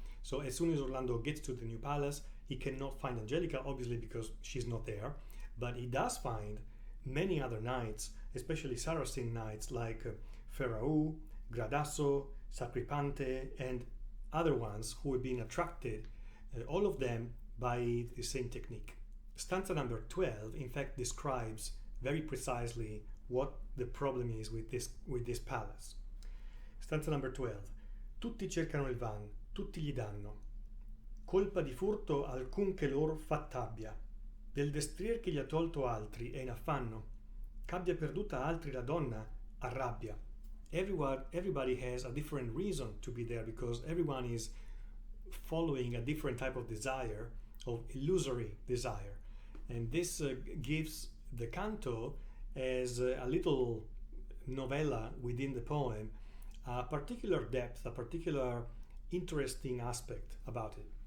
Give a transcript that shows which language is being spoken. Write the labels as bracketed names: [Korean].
[English] So as soon as Orlando gets to the new palace, he cannot find Angelica, obviously because she's not there, but he does find many other knights, especially Saracen knights like Ferraù, Gradasso, Sacripante, and other ones who have been attracted, all of them by the same technique. Stanza number 12, in fact, describes very precisely what the problem is with this palace. Stanza number 12. [Italian] Tutti cercano il van, tutti gli danno. Colpa di furto alcun che lor fatt'abbia. Del destrier che gli ha tolto altri è in affanno. Ch'abbia perduta altri la donna, arrabbia. [English] Everybody has a different reason to be there, because everyone is following a different type of desire, of illusory desire. And this gives the canto as a little novella within the poem a particular depth, a particular interesting aspect about it.